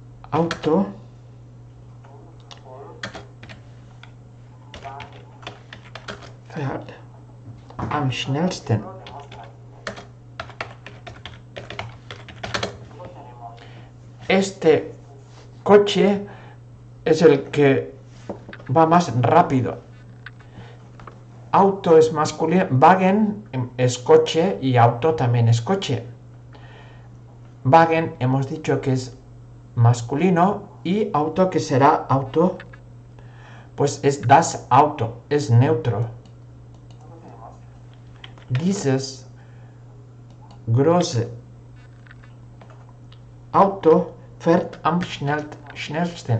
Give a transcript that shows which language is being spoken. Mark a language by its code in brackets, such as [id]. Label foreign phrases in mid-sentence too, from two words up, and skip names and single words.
[de] Auto fährt am schnellsten. [es] Este coche es el que va más rápido. Auto es masculino, Wagen es coche y auto también es coche. Wagen hemos dicho que es masculino y auto que será auto, pues es [de] das Auto, [es] es neutro. [de] Dieses große Auto fährt am schnellsten.